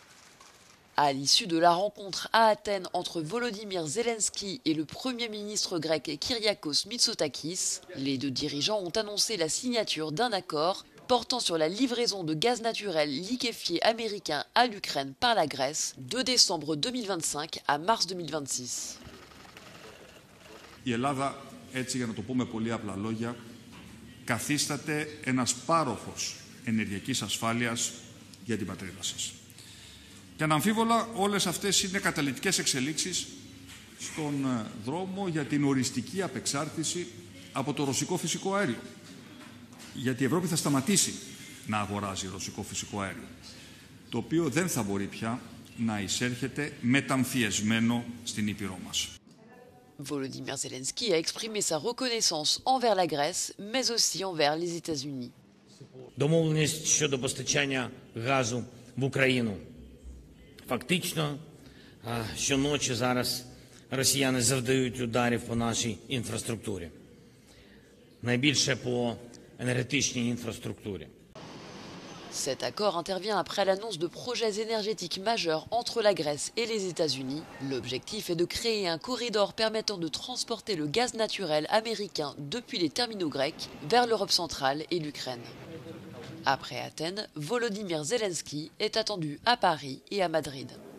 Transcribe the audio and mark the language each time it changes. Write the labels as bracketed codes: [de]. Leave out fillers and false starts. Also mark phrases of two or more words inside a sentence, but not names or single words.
[fr] À l'issue de la rencontre à Athènes entre Volodymyr Zelensky et le Premier ministre grec Kyriakos Mitsotakis, les 2 dirigeants ont annoncé la signature d'un accord portant sur la livraison de gaz naturel liquéfié américain à l'Ukraine par la Grèce de décembre 2025 à mars 2026. [el] Η Ελλάδα, έτσι για να το πούμε πολύ απλά λόγια, καθίσταται ένας πάροχος ενεργειακής ασφάλειας για την πατρίδα σας. Και αναμφίβολα όλες αυτές είναι καταλυτικές εξελίξεις στον δρόμο για την οριστική απεξάρτηση από το ρωσικό φυσικό αέριο. Γιατί η Ευρώπη θα σταματήσει να αγοράζει ρωσικό φυσικό αέριο, το οποίο δεν θα μπορεί πια να εισέρχεται μεταμφιεσμένο στην Ήπειρό μας. [fr] Volodymyr Zelensky a exprimé sa reconnaissance envers la Grèce, mais aussi envers les États-Unis. [uk] Домовленість щодо постачання газу в Україну. Фактично, щоночі зараз росіяни завдають ударів по нашій інфраструктурі. Найбільше по енергетичній інфраструктурі. [fr] Cet accord intervient après l'annonce de projets énergétiques majeurs entre la Grèce et les États-Unis. L'objectif est de créer un corridor permettant de transporter le gaz naturel américain depuis les terminaux grecs vers l'Europe centrale et l'Ukraine. Après Athènes, Volodymyr Zelensky est attendu à Paris et à Madrid.